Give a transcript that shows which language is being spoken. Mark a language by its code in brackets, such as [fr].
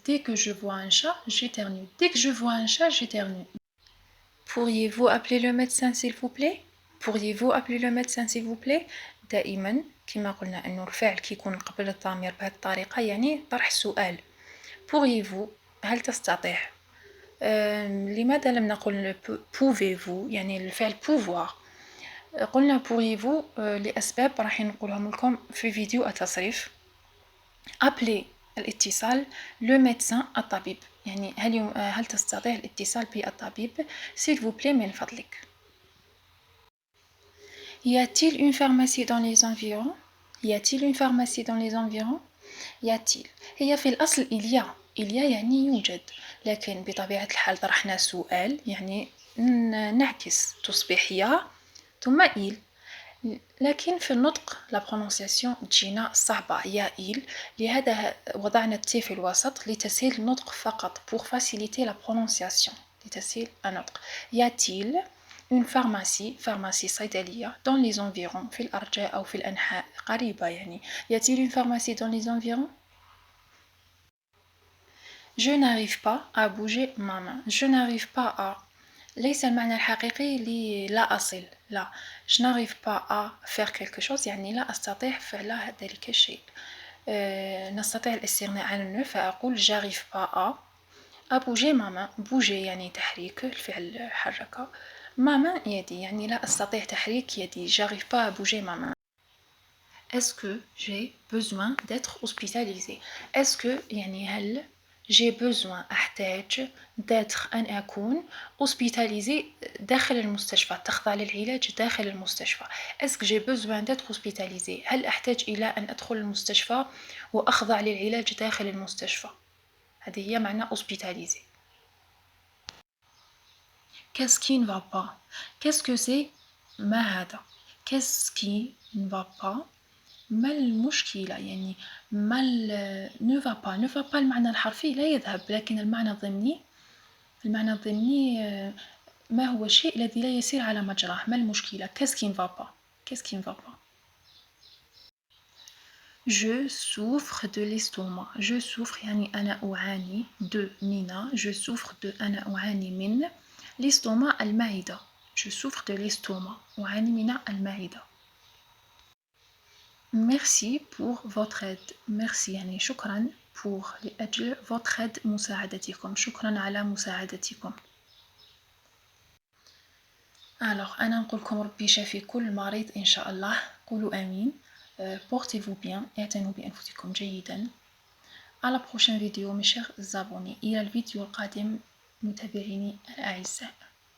[fr] dès que je vois un chat j'éternue. dès que je vois un chat j'éternue. pourriez-vous appeler le médecin s'il vous plaît. pourriez-vous appeler le médecin s'il vous plaît. [ar] دائما كما قلنا أنه الفعل كي يكون قبل الضمير بهذه الطريقة يعني طرح السؤال. [fr] pourriez-vous [ar] هل تستطيع. لماذا لم نقل [fr] pouvez-vous [ar] يعني الفعل pouvoir؟ قلنا [fr] pourriez-vous [ar] لأسباب راح نقولهم لكم في فيديو التصريف. appeler الاتصال [fr] le médecin [ar] الطبيب، يعني هل تستطيع الاتصال بالطبيب [fr] s'il vous plaît [ar] من فضلك. [fr] Y a-t-il une pharmacie dans les environs? Y a-t-il une pharmacie dans les environs? [ar] Y a-t-il هي في الأصل il y a يعني يوجد، لكن بطبيعة الحال طرحنا سؤال يعني نعكس تصبح يا ثم il، لكن في النطق لا prononciation تجينا صعبة يا il، لهذا وضعنا التي في الوسط لتسهيل النطق فقط [fr] pour faciliter la prononciation، [ar] لتسهيل النطق. [fr] y a-t-il une pharmacie [ar] صيدلية [fr] dans les environs [ar] في الأرجاء أو في الأنحاء قريبة يعني. [fr] y a-t-il une pharmacie dans les environs ؟ je n'arrive pas à bouger ma main. je n'arrive pas à [ar] ليس المعنى الحقيقي لا أصل، لا [fr] je n'arrive pas à faire quelque chose [ar] يعني لا أستطيع فعل ذلك الشيء. نستطيع الاستغناء عن النو فأقول [fr] j'arrive pas à bouger ma main. [ar] bouger يعني تحريك الفعل حركة، [fr] ma main [ar] يدي يعني لا أستطيع تحريك يدي [fr] j'arrive pas à bouger ma main. est-ce que j'ai besoin d'être hospitalisé؟ [ar] est-ce que يعني هل [fr] j'ai besoin [ar] أحتاج d'être أن أكون hospitalisé داخل المستشفى، تخضع للعلاج داخل المستشفى. [fr] est-ce que j'ai besoin d'être hospitalisé؟ [ar] هل أحتاج إلى أن أدخل المستشفى وأخضع للعلاج داخل المستشفى؟ هذه هي معنى hospitalisé. [fr] qu'est-ce qui ne va pas؟ qu'est-ce que c'est؟ [ar] ما هذا؟ qu'est-ce qui [fr] ne va pas؟ [ar] ما المشكلة يعني ما ne va pas المعنى الحرفي لا يذهب، لكن المعنى الضمني ما هو الشيء الذي لا يسير على مجراه، ما المشكلة. [fr] qu'est-ce qui ne va pas؟ je souffre de l'estomac. je souffre [ar] يعني أنا أعاني من je souffre أنا أعاني من l'estomac المعدة. [fr] je souffre de l'estomac [ar] أعاني من المعدة. [fr] merci pour votre aide. [ar] merci يعني شكرا pour لأجل [fr] votre aide [ar] مساعدتكم، شكرا على مساعدتكم. alors أنا نقولكم ربي شافي كل مريض إن شاء الله، قولوا آمين. [fr] portez-vous bien، [ar] اعتنوا بأنفسكم جيدا. [fr] à la prochaine vidéo mes chers abonnés، [ar] إلى الفيديو القادم متابعيني الأعزاء.